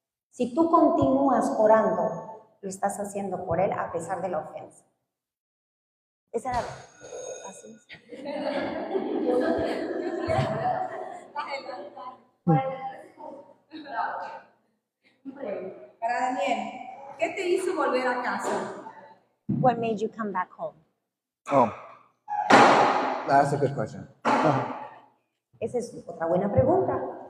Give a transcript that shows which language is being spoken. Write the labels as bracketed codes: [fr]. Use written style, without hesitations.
[es] Si tú continúas orando, lo estás haciendo por él a pesar de la ofensa. Esa era así. Para Daniel, ¿qué te hizo volver a casa? [en] What made you come back home? Oh, that's a good question. [es] Esa es otra buena pregunta.